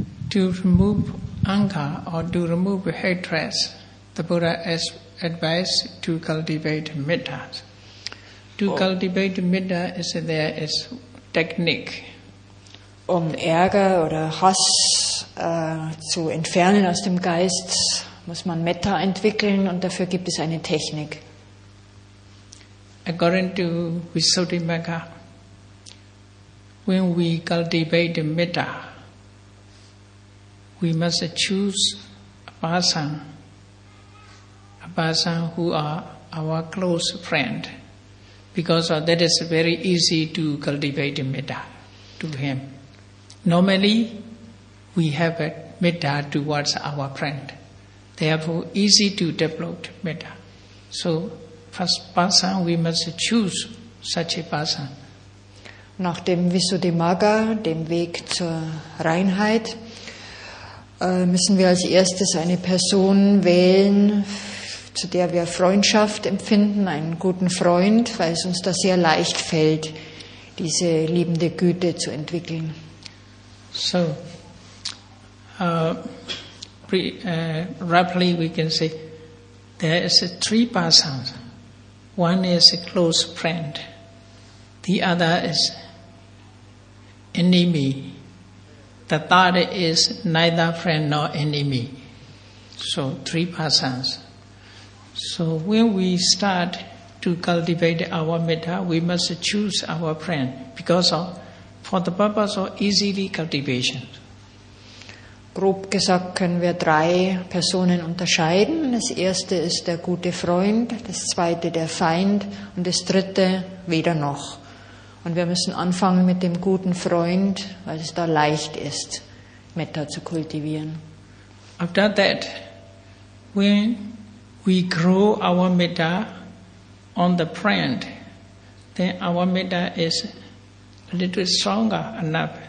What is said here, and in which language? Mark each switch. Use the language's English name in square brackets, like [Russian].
[English] To remove anger or to remove hatred, the Buddha has advised to cultivate metta. To cultivate metta there is technique. [German] Ärger oder Hass zu entfernen aus dem Geist, muss man Metta entwickeln und dafür gibt es eine Technik. [English] According to Visuddhimagga, when we cultivate metta, we must choose a person who are our close friend, because that is very easy to cultivate metta to him. Normally, we have a metta towards our friend, therefore easy to develop metta. So, first person we must choose such a person. [German] Nach dem Visuddhimagga, dem Weg zur Reinheit, müssen wir als erstes eine Person wählen, zu der wir Freundschaft empfinden, einen guten Freund, weil es uns da sehr leicht fällt, diese liebende Güte zu entwickeln. [English] So, roughly we can say there is three persons. One is a close friend, the other is enemy, the third is neither friend nor enemy. So, three persons. So, when we start to cultivate our metta, we must choose our friend for the purpose of easily cultivation. [German] Grob gesagt können wir 3 Personen unterscheiden. Das erste ist der gute Freund, das zweite der Feind und das dritte weder noch. Und wir müssen anfangen mit dem guten Freund, weil es da leicht ist, Metta zu kultivieren. [English] After that, when we grow our metta on the friend, then our metta is a little stronger enough.